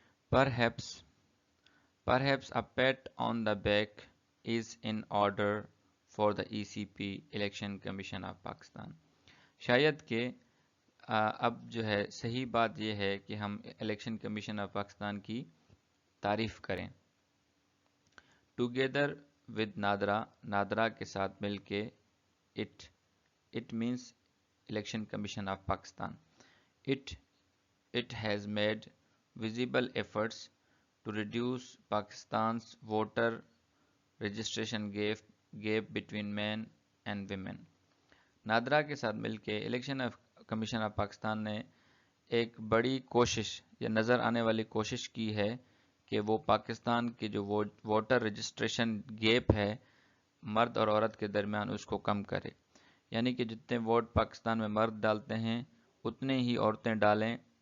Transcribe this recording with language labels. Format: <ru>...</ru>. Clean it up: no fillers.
<en>Perhaps a pat on the back is in order for the ECP Election Commission of Pakistan.</en> <ur>شاید کہ اب جو ہے صحیح بات یہ ہے کہ ہم الیکشن کمیشن آف پاکستان کی تعریف کریں. Together</ur> <en>with</en> <ur>نادرا کے ساتھ مل کے</ur> <en>it means Election Commission of Pakistan. It has made visible efforts to reduce Pakistan's voter registration gap between men and women.</en> <ur>NADRA کے ساتھ مل کے الیکشن کمیشن آف پاکستان نے ایک بڑی کوشش یا نظر آنے والی کوشش کی ہے کہ وہ پاکستان کے جو ووٹر رجسٹریشن گیپ ہے مرد اور عورت کے درمیان اس کو کم کرے. یعنی کہ جتنے ووٹ پاکستان میں مرد ڈالتے ہیں اتنے ہی عورتیں ڈالیں.</ur>